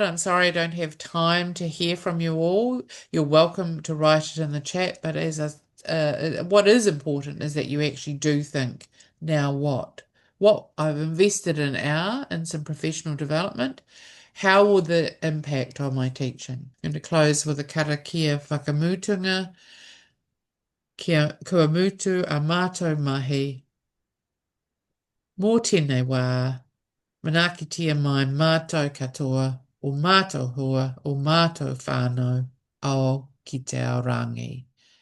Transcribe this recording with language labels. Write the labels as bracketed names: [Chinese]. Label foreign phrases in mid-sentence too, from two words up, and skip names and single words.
[English] I'm sorry I don't have time to hear from you all. You're welcome to write it in the chat, but what is important is that you actually do think, now what? What I've invested an hour in some professional development. How will that impact on my teaching? I'm going to close with a [Māori] karakia whakamutunga, kua mutu a mātou mahi, mō tēnei wā. Manakitia mai mātou katoa, o mātou hua, o mātou whānau, ao ki te ao rangi.